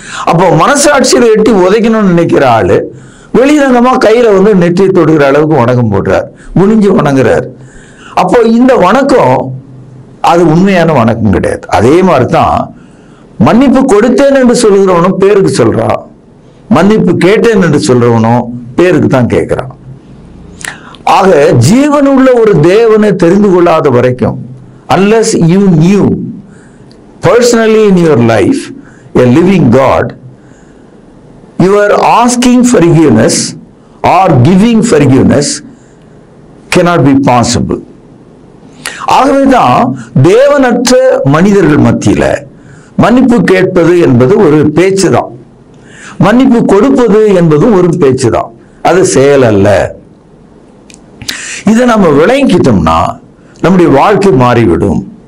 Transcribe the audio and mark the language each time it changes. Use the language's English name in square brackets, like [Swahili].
[Tamil] அப்போ மனசாட்சியில எட்டி உதைக்கணும்னு நினைக்கிற ஆளு வெளிரங்கமா கையில நெற்றியை தொடுகிற அளவுக்கு வணக்கம் போடுறார், குனிஞ்சு வணங்குறார். அப்போ இந்த வணக்கம் அது உண்மையான வணக்கம் கிடையாது. அதே மாதிரிதான் மன்னிப்பு கொடுத்தேன் என்று சொல்கிறவனும் பேருக்கு சொல்றான், மன்னிப்பு கேட்டேன் என்று சொல்றவனும் பேருக்கு தான் கேட்கிறான். ஆக ஜீவனுள்ள ஒரு தேவனை தெரிந்து கொள்ளாத வரைக்கும், [English] unless you knew personally in your life a living God, your asking forgiveness or giving forgiveness cannot be possible. [Tamil] ஆகவேதான் தேவனற்ற மனிதர்கள் மத்தியில மன்னிப்பு கேட்பது என்பது ஒரு பேச்சு தான், மன்னிப்பு கொடுப்பது என்பதும் ஒரு பேச்சு தான், அது செயல் அல்ல. இதை நம்ம விளங்கிட்டோம்னா நம்முடைய வாழ்க்கை மாறிவிடும்.